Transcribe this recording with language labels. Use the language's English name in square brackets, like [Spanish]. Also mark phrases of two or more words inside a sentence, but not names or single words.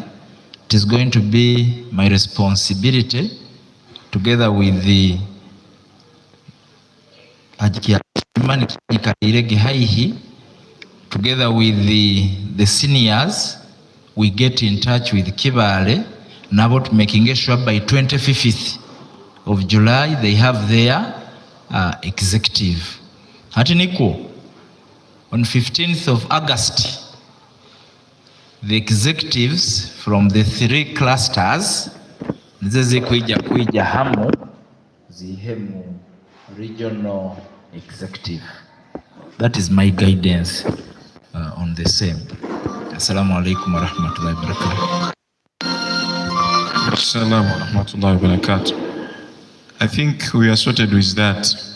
[English] It is going to be my responsibility, together with the together with the seniors, we get in touch with Kibale and about making sure by 25th of July they have their executive. Hatiniko, on 15th of August, the executives from the 3 clusters [Nyoro] zize kuija hamu zihemu [English] regional executive. That is my guidance on the same. [Arabic] السلام عليكم ورحمة الله وبركاته. السلام ورحمة الله وبركاته. [English] I think we are sorted with that.